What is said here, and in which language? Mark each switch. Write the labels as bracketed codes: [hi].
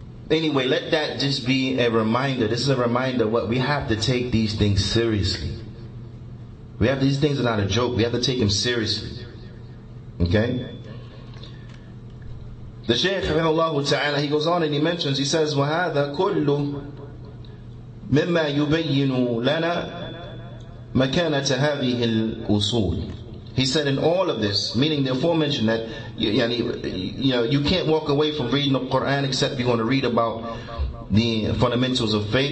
[en] Anyway, let that just be a reminder. This is a reminder what we have to take these things seriously. These things are not a joke. We have to take them seriously. Okay? The Shaykh, rahimahullah ta'ala, he goes on and he mentions, he says, [ar] وَهَذَا كُلُّ مما يبين لنا مكانة هذه الأصول. [en] He said in all of this, meaning the aforementioned, that you can't walk away from reading the Qur'an except you're going to read about the fundamentals of faith.